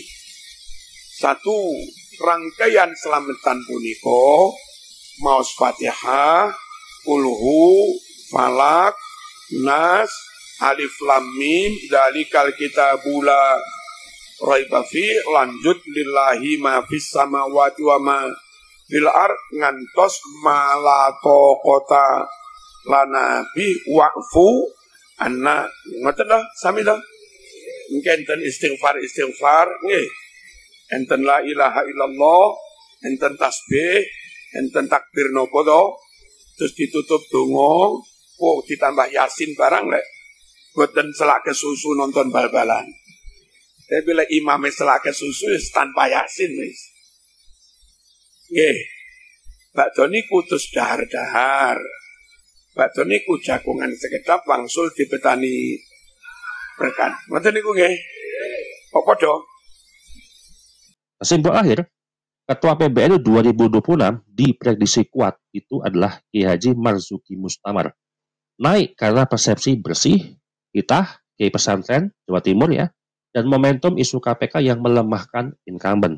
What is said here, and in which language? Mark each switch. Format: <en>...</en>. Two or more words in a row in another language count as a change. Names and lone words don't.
<jv>Satu rangkaian selamatan puniko maos Fatihah, Qulhu, Falak,</jv> <ar>الناس، الم، ذلك الكتاب لا ريب في, lanjut لله ما في السماوات وما في الأرض,</ar> <jv>ngantos malato kota lana bi wa'fu anna. Ngoten dah sami dah. Enten istighfar nggih. Enten</jv> <ar>لا إله إلا الله,</ar> <jv>enten tasbih, enten takbir nopo to? terus ditutup donga, ditambah Yasin barang lek boten selak kesusu nonton bal-balan. Tapi bila imamnya selak kesusu tanpa Yasin wis. Nggih. Bakdo niku terus dahar-dahar. Bakdo niku jagongan sekedap wangsul dibetani berkan. Ngoten niku nggih. Kok padha?</jv> <id>Kesimpulan akhir, Ketua PBNU 2026 diprediksi kuat itu adalah Kiai Haji Marzuki Mustamar. Naik karena persepsi bersih, kita, Kiai Pesantren, Jawa Timur ya, dan momentum isu KPK yang melemahkan incumbent.</id>